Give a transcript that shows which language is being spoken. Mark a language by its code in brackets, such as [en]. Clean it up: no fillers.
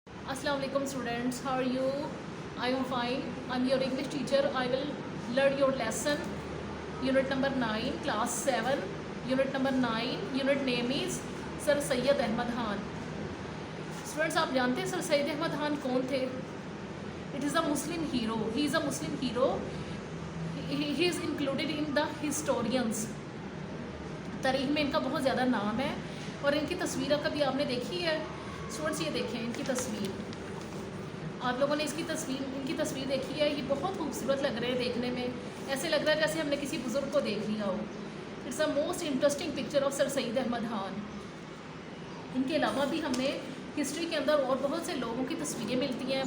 [en] Assalamualaikum students, how are you? I am fine. I'm your English teacher. I will learn your lesson. Unit number 9, class 7. Unit number 9. Unit name is Sir Syed Ahmad Khan. [hi] Students, आप जानते हैं sir Syed Ahmad Khan कौन थे? [en] It is a Muslim hero. He is a Muslim hero. He is included in the historians. [hi] तारीख में इनका बहुत ज़्यादा नाम है और इनकी तस्वीर कभी आपने देखी है? स्टूडेंट्स, ये देखें इनकी तस्वीर। आप लोगों ने इनकी तस्वीर देखी है? ये बहुत खूबसूरत लग रहे हैं देखने में, ऐसे लग रहा है जैसे हमने किसी बुज़ुर्ग को देख लिया हो। [en] It's a most interesting picture of sir Syed Ahmad Khan. [hi] इनके अलावा भी हमें हिस्ट्री के अंदर और बहुत से लोगों की तस्वीरें मिलती हैं।